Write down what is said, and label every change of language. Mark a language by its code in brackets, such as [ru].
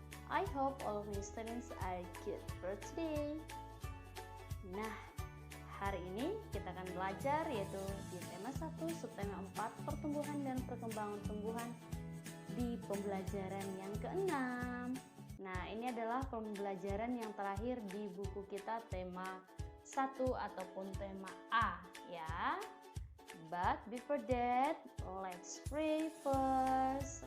[en] I hope all of you students are good for today. [id] Nah, hari ini kita akan belajar yaitu di tema 1, subtema 4, pertumbuhan dan perkembangan tumbuhan di pembelajaran yang ke-6. Nah, ini adalah pembelajaran yang terakhir di buku kita tema 1 ataupun tema A ya. [en] But before that, let's pray first.